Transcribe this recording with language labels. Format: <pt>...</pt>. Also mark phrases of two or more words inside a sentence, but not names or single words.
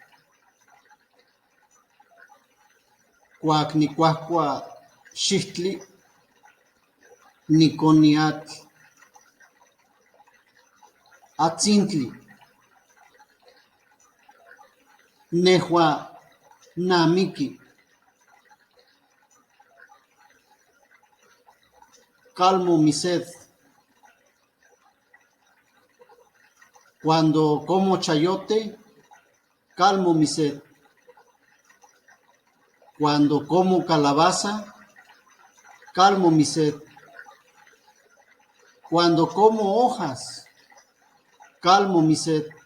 <nah>cuac nicuahcua xihtli, niconiatl atzintli. Nehua namiqui.</nah> <es>Calmo mi sed. Cuando como chayote, calmo mi sed. Cuando como calabaza, calmo mi sed. Cuando como hojas, calmo mi sed.</es>